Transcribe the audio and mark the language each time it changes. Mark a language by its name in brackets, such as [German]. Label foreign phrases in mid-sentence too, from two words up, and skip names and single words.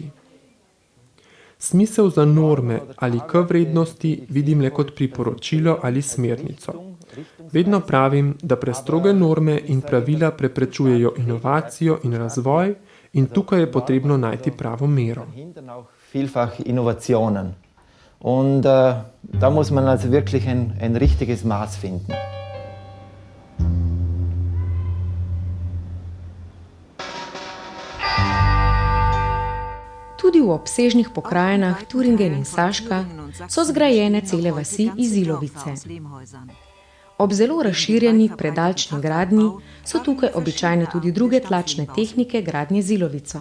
[Slovenian] Smisel za norme ali K vrednosti vidim le kot priporočilo ali smernico. Vedno pravim, da prestroge norme in pravila preprečujejo inovacijo in razvoj in tukaj je potrebno najti pravo mero. [German] Vielfach Innovationen. Und da muss man also wirklich ein richtiges Maß finden. [Slovenian] Tudi v obsežnih pokrajinah Turingen in Saška so zgrajene cele vasi iz ilovice. Ob zelo razširjeni predalčni gradnji so tukaj običajne tudi druge tlačne tehnike gradnje z ilovico.